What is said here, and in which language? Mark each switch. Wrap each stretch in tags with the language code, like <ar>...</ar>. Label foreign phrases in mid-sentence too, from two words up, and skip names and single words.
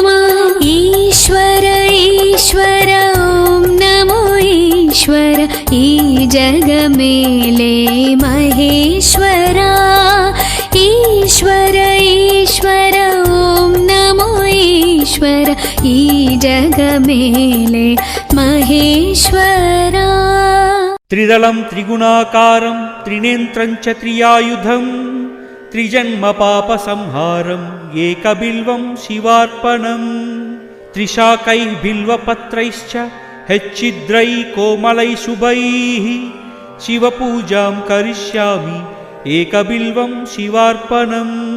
<te>ఈశ్వర ఈశ్వర ఓం నమో ఈశ్వర ఈ జగమేలే మహేశ్వరా। ఈశ్వర ఈశ్వర ఓం నమో ఈశ్వర ఈ జగమేలే మహేశ్వరా।</te> <sa>त्रिदलं त्रिगुणाकारं त्रिनेत्रं च त्रियायुधं त्रिजन्म पापसंहारं एकबिल्वं शिवार्पणं। त्रिशाकैः बिल्वपत्रैश्च हेच्चिद्रैः कोमलैः शुभैः शिवपूजां करिष्यामि एकबिल्वं शिवार्पणम्।</sa>